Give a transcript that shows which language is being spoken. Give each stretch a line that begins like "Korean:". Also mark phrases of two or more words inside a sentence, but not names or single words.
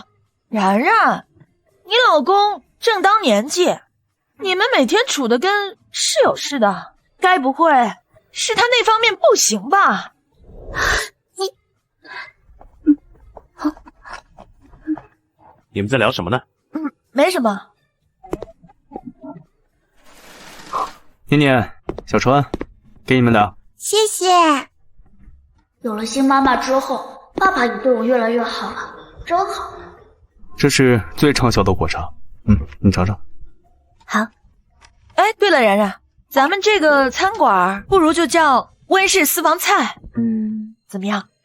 Chinese: 然然，你老公正當年紀，你們每天處得跟室友似的，該不會是他那方面不行吧？你们在聊什麼呢？沒什麼。念念、小川，給你們的。謝謝。有了新媽媽之後，爸爸也對我越來越好了，真好。這是最暢銷的果茶，你嘗嘗。好。哎，對了，然然，咱們這個餐館不如就叫溫氏私房菜，怎麼樣？